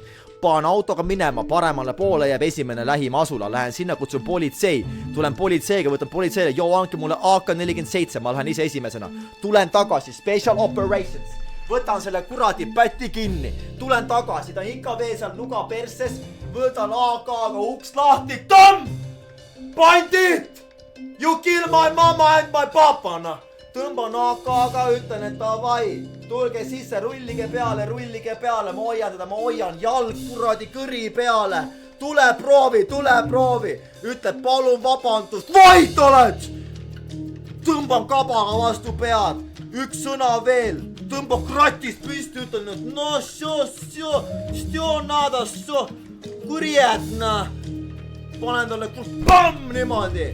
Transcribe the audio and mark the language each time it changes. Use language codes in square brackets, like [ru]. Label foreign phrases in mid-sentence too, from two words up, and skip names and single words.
[et] Panen autoga minema, paremale poole jääb esimene lähim asula, lähen sinna, kutsun politsei, tulen politseiga, võtan politseile, andke mulle AK-47, ma lähen ise esimesena, tulen tagasi, [en] Special Operations, [et] võtan selle kuradi pätti kinni, tulen tagasi, ta ikka veel seal nuga perses, võtan AK-ga uks lahti, bandit! [en] You kill my mama and my papa, [et] noh! Tõmban AK-ga, ütlen, et davai, tulge sisse, rullige peale, ma hoian teda, ma hoian jalg kuradi kõri peale, tule proovi, ütleb palun vabandust, vait oled! Tõmban kabaga vastu pead, üks sõna veel, tõmban kratist püsti, ütlen, et [ru] но что надо, [et] kurjetna, panen talle pamm niimoodi.